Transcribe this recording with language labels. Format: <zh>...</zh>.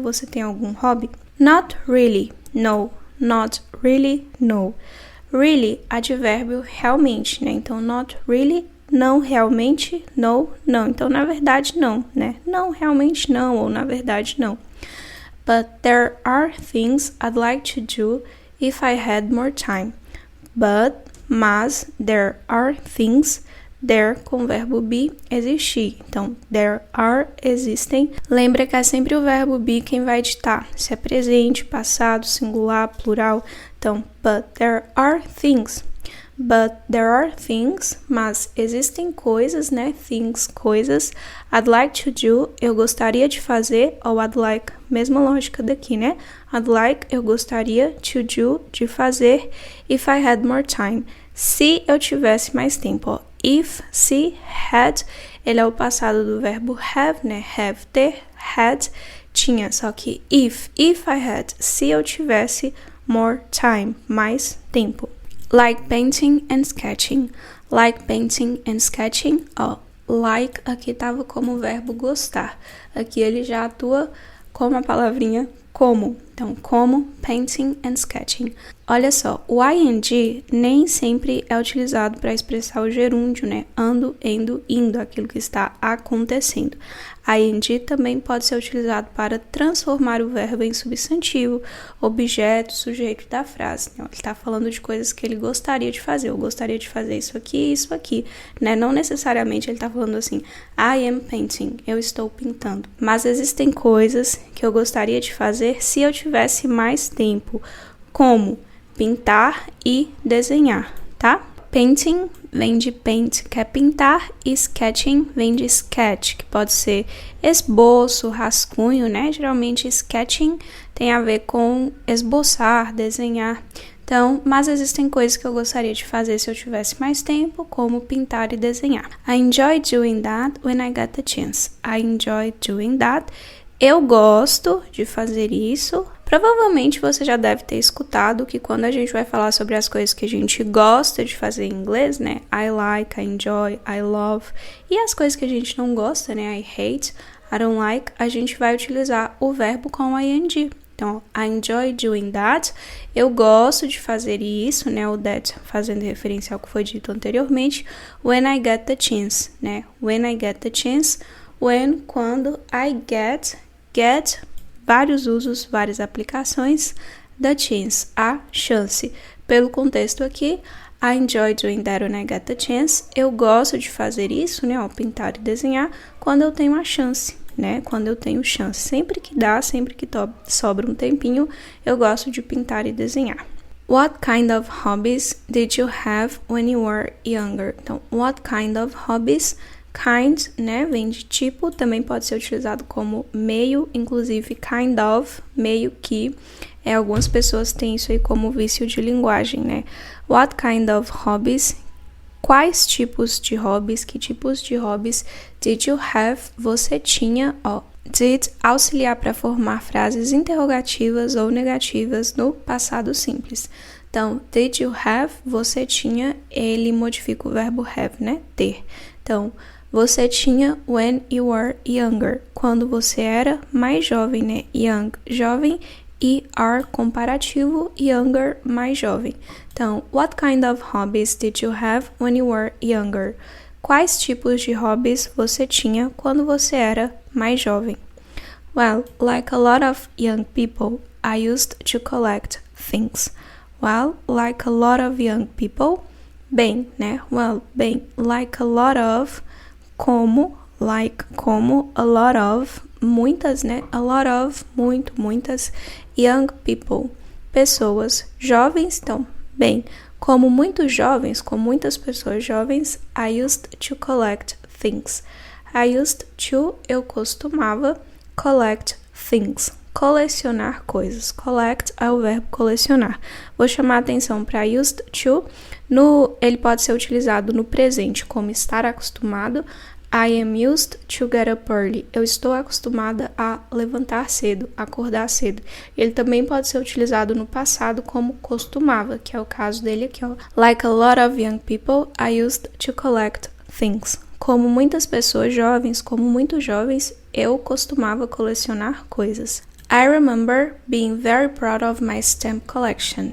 <pt>Você tem algum hobby?</pt> <en>Not really, no. Not really, no.</en> <pt>Really, advérbio realmente, né? Então,</pt> <en>not really,</en> <pt>não realmente, no, não. Então, na verdade, não, né? Não, realmente não, ou na verdade, não.</pt> <en>But there are things I'd like to do if I had more time.</en> <pt>Mas,</pt> <en>there are things,</en> <pt>there com o verbo be, existir. Então,</pt> <en>there are,</en> <pt>existem. Lembra que é sempre o verbo be quem vai ditar. Se é presente, passado, singular, plural. Então,</pt> <en>but there are things. But there are things,</en> <pt>mas existem coisas, né? Things, coisas.</pt> <en>I'd like to do,</en> <pt>eu gostaria de fazer, ou I'd like, mesma lógica daqui, né?</pt> <en>I'd like,</en> <pt>eu gostaria,</pt> <en>to do,</en> <pt>de fazer,</pt> <en>if I had more time.</en> <pt>Se eu tivesse mais tempo, ó. If, se, had, ele é o passado do verbo have, né? Have, ter, had, tinha. Só que</pt> <en>if I had,</en> <pt>se eu tivesse</pt> <en>more time,</en> <pt>mais tempo.</pt> <en>Like painting and sketching. Like painting and sketching.</en> <pt>Ó, like aqui tava como verbo gostar. Aqui ele já atua como a palavrinha como. Então, como,</pt> <en>painting and sketching.</en> <pt>Olha só, o ing nem sempre é utilizado para expressar o gerúndio, né? Ando, indo, indo, aquilo que está acontecendo. Ing também pode ser utilizado para transformar o verbo em substantivo, objeto, sujeito da frase. Então, ele está falando de coisas que ele gostaria de fazer. Eu gostaria de fazer isso aqui, né? Não necessariamente ele está falando assim,</pt> <en>I am painting,</en> <pt>eu estou pintando. Mas existem coisas que eu gostaria de fazer se eu tivesse mais tempo, como pintar e desenhar, tá? Painting vem de paint, que é pintar, e sketching vem de sketch, que pode ser esboço, rascunho, né? Geralmente sketching tem a ver com esboçar, desenhar. Então, mas existem coisas que eu gostaria de fazer se eu tivesse mais tempo, como pintar e desenhar.</pt> <en>I enjoy doing that when I get the chance. I enjoy doing that.</en> <pt>Eu gosto de fazer isso. Provavelmente você já deve ter escutado que quando a gente vai falar sobre as coisas que a gente gosta de fazer em inglês, né?</pt> <en>I like, I enjoy, I love.</en> <pt>E as coisas que a gente não gosta, né?</pt> <en>I hate, I don't like.</en> <pt>A gente vai utilizar o verbo com ing.</pt> <en>Então, I enjoy doing that.</en> <pt>Eu gosto de fazer isso, né? O that fazendo referência ao que foi dito anteriormente.</pt> <en>When I get the chance, né? When I get the chance. When, quando. I get,</en> <pt>vários usos, várias aplicações.</pt> <en>the chance, a chance.</en> <pt>Pelo contexto aqui,</pt> <en>I enjoy doing that when I get the chance.</en> <pt>Eu gosto de fazer isso, né, pintar e desenhar, quando eu tenho a chance, né, quando eu tenho chance. Sempre que dá, sempre que sobra um tempinho, eu gosto de pintar e desenhar.</pt> <en>What kind of hobbies did you have when you were younger? Então, what kind of hobbies?</en> <pt>Kind, né, vem de tipo, também pode ser utilizado como meio, inclusive</pt> <en>kind of,</en> <pt>meio que. Algumas pessoas têm isso aí como vício de linguagem, né?</pt> <en>What kind of hobbies?</en> <pt>Quais tipos de hobbies? Que tipos de hobbies</pt> <en>did you have?</en> <pt>Você tinha, did auxiliar para formar frases interrogativas ou negativas no passado simples. Então,</pt> <en>did you have?</en> <pt>Você tinha, ele modifica o verbo have, né? Ter. Então, você tinha</pt> <en>when you were younger.</en> <pt>Quando você era mais jovem, né? Young, jovem. E are comparativo, younger, mais jovem.</pt> <en>Então, what kind of hobbies did you have when you were younger?</en> <pt>Quais tipos de hobbies você tinha quando você era mais jovem?</pt> <en>Well, like a lot of young people, I used to collect things. Well, like a lot of young people,</en> <pt>bem, né?</pt> <en>Well, bem, like a lot of, como, like, como, a lot of,</en> <pt>muitas, né?</pt> <en>A lot of,</en> <pt>muito, muitas,</pt> <en>young people,</en> <pt>pessoas jovens. Então, bem, como muitos jovens, com muitas pessoas jovens, I used to collect things.</pt> <en>I used to,</en> <pt>eu costumava,</pt> <en>collect things,</en> <pt>colecionar coisas. Collect é o verbo colecionar. Vou chamar a atenção para used to. Ele pode ser utilizado no presente como estar acostumado.</pt> <en>I am used to get up early.</en> <pt>Eu estou acostumada a levantar cedo, acordar cedo. Ele também pode ser utilizado no passado como costumava, que é o caso dele aqui, ó.</pt> <en>Like a lot of young people, I used to collect things.</en> <pt>Como muitas pessoas jovens, como muitos jovens, eu costumava colecionar coisas.</pt> <en>I remember being very proud of my stamp collection.</en>